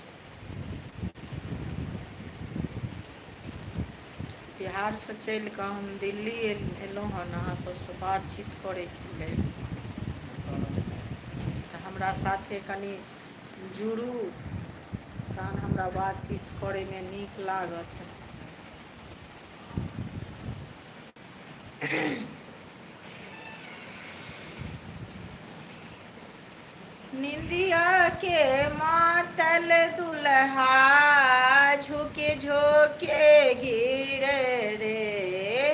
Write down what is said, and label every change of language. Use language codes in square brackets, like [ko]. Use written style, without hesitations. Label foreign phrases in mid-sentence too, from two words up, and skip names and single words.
[mai] बिहारसँ चलि कऽ हम दिल्ली एलहुँ हन अहाँ सबसँ बातचीत करैके लेल। तऽ हमरा साथे कनि जुड़ू, तहन हमरा बातचीत करैमे नीक लागत। निंदिया के मातल दुल्हा झुके झोके गिरे रे।